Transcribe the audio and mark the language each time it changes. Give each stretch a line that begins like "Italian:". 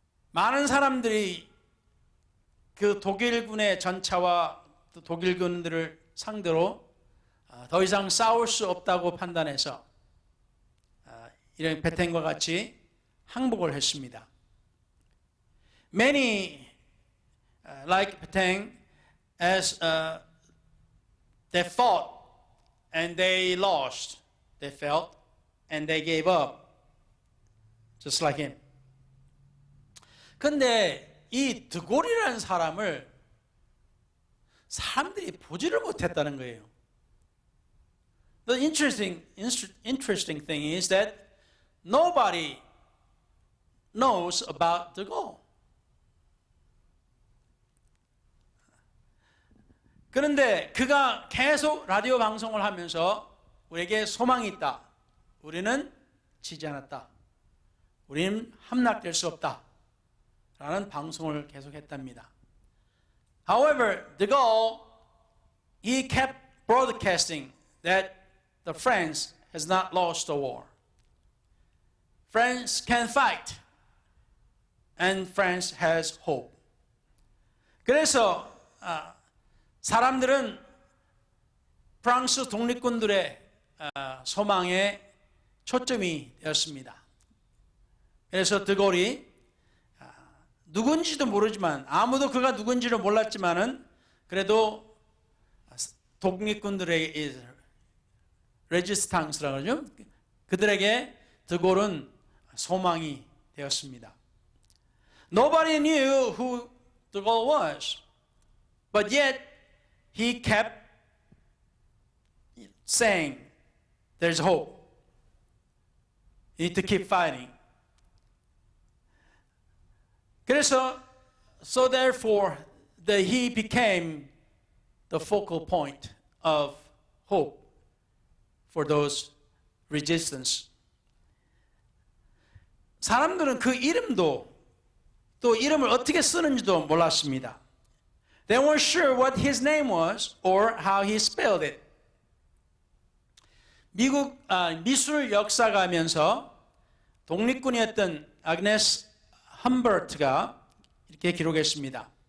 Korean: 많은 사람들이 그 독일군의 전차와 독일군들을 상대로 더 이상 싸울 수 없다고 판단해서 이런 베텐과 같이 항복을 했습니다.
English: Many like Pétain, as they fought and they lost, they felt and they gave up, just like him.
Korean: 근데 이 드골이라는 사람을 사람들이 보지를 못했다는 거예요.
English: The interesting thing is that nobody knows about de Gaulle.
Korean: 그런데 그가 계속 라디오 방송을 하면서 우리에게 소망이 있다. 우리는 지지 않았다. 우리는 함락될 수 없다. 라는 방송을 계속했답니다.
English: However, de Gaulle, he kept broadcasting that the France has not lost the war. France can fight, and France has hope.
Korean: 그래서 사람들은 프랑스 독립군들의 소망에 초점이 되었습니다. 그래서 드골이 누군지도 모르지만 아무도 그가 누군지를 몰랐지만은 그래도 독립군들에게 레지스탕스라고 그러죠. 그들에게 드골은 소망이 되었습니다.
English: Nobody knew who de Gaulle was, but yet he kept saying, "There's hope. You need to keep fighting."
Korean: 그래서,
English: so therefore, he became the focal point of hope for those resistance.
Korean: 사람들은 그 이름도 또 이름을 어떻게 쓰는지도 몰랐습니다.
English: They weren't sure what his name was or how he spelled it.
Korean: 미국 미술 역사가면서 독립군이었던 아그네스 험버트가 이렇게 기록했습니다.